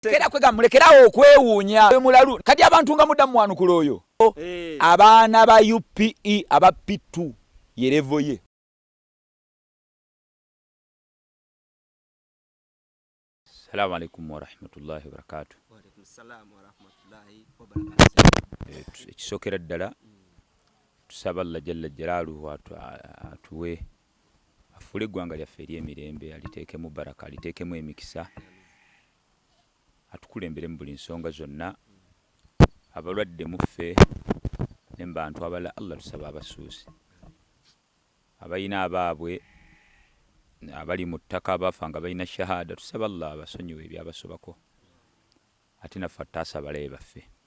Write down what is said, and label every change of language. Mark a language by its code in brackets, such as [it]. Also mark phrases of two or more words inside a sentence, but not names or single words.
[lg] Kera kwega mulekerawo okwewuunya mulalu kati abantu nga muddamu wanukula oyo abaana ba UPE aba P2 yerevo ye. [ar] السلام عليكم ورحمة الله وبركاته. وعليكم السلام ورحمة الله وبركاته. [lg] Ekisokera ddala tusaba [ar] الله جل جلاله [lg] atuwe afule eggwanga lyaffe ery'emirembe aliteekemu baraka aliteekemu emikisa atukulembere mu buli nsonga zonna abalwadde muffe n'embantu abala Allah tusaba abasuusi abalina abaabwe abali mu ttaka abafa nga balina shahada tusaba Allah abasonyiwe ebyabasobako ate naffe ataasa abalabe baffe.